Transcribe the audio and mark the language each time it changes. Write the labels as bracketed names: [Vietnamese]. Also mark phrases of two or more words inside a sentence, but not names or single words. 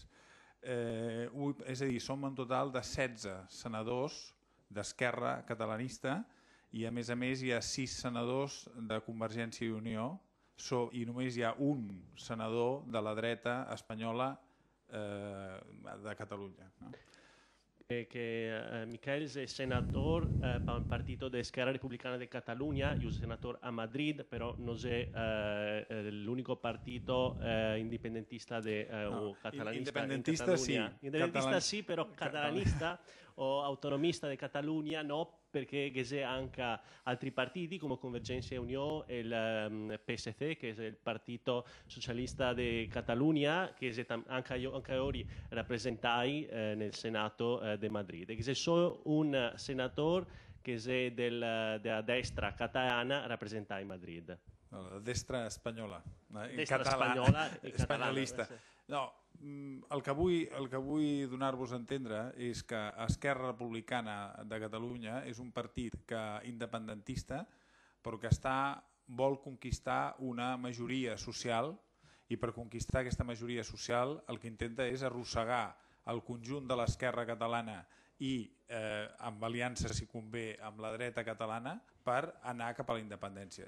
[Catalan] És a dir, som en total de 16 senadors d'Esquerra Catalanista i a més hi ha 6 senadors de Convergència i Unió i només hi ha un senador de la dreta espanyola de Catalunya. [Spanish] Que Miquel es senador para el Partido de Esquerra Republicana de Cataluña y un senador a Madrid, pero no es el único partido independentista o catalanista independentista en Cataluña. Sí. [Catalan] Independentista sí, però catalanista o autonomista de Catalunya no, [Italian] perché c'è anche altri partiti come Convergenza e Unió, il PSC, che è il Partito Socialista de Catalunya, che anche ora rappresentai nel Senato de Madrid. Che c'è solo un senatore che è della destra catalana rappresentai Madrid. [Catalan] La destra espanyola. Destra espanyola i espanyolista. No, el que vull donar-vos a entendre és que Esquerra Republicana de Catalunya és un partit independentista però que vol conquistar una majoria social i per conquistar aquesta majoria social el que intenta és arrossegar el conjunt de l'esquerra catalana i amb aliances, si convé, amb la dreta catalana per anar cap a la independència.